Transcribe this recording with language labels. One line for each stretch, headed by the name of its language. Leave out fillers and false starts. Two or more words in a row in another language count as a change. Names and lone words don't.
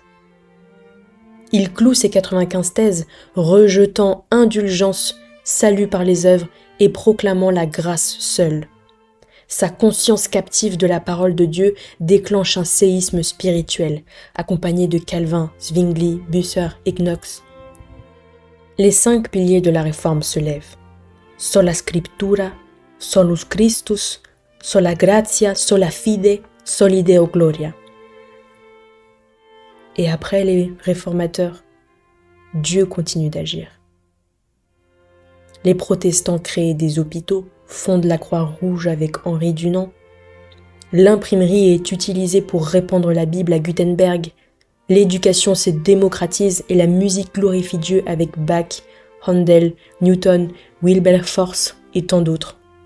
French: Il cloue ses 95 thèses, rejetant indulgence, salut par les œuvres et proclamant la grâce seule. Sa conscience captive de la parole de Dieu déclenche un séisme spirituel, accompagné de Calvin, Zwingli, Bucer et Knox. Les 5 piliers de la Réforme se lèvent.
Latin: Sola scriptura, solus Christus, sola gratia, sola fide, soli Deo gloria.
French: Et après les réformateurs, Dieu continue d'agir. Les protestants créent des hôpitaux, fondent la Croix-Rouge avec Henri Dunant. L'imprimerie est utilisée pour répandre la Bible à Gutenberg. L'éducation se démocratise et la musique glorifie Dieu avec Bach, Handel, Newton, Wilberforce et tant d'autres.